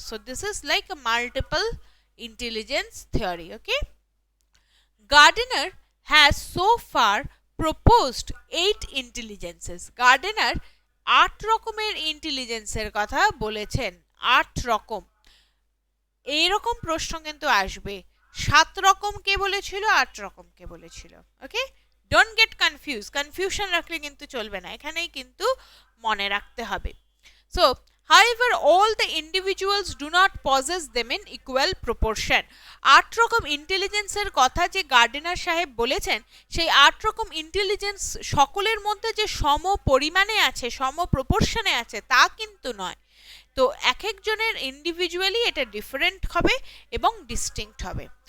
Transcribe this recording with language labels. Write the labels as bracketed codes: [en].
[en] So this is like a multiple intelligence theory. Okay, Gardner has so far proposed 8 intelligences. [bn] Gardner 8 রকমের ইন্টেলিজেন্সের কথা বলেছেন। 8 রকম। এইরকম প্রশ্ন কিন্তু আসবে, 7 রকম কে বলেছিল, 8 রকম কে বলেছিল। ওকে, [en] don't get confusion [bn] রাখলে কিন্তু চলবে না, এখানেই কিন্তু মনে রাখতে হবে। [en] So however all the individuals do not possess them in equal proportion. [bn] 8 রকম ইন্টেলিজেন্সের কথা যে গার্ডেনার সাহেব বলেছেন, সেই 8 রকম ইন্টেলিজেন্স সকলের মধ্যে যে সম পরিমাণে আছে, সম প্রপোর্শনে আছে, তা কিন্তু নয়। তো এক একজনের ইন্ডিভিজুয়ালি এটা ডিফারেন্ট হবে এবং ডিস্টিংক্ট হবে।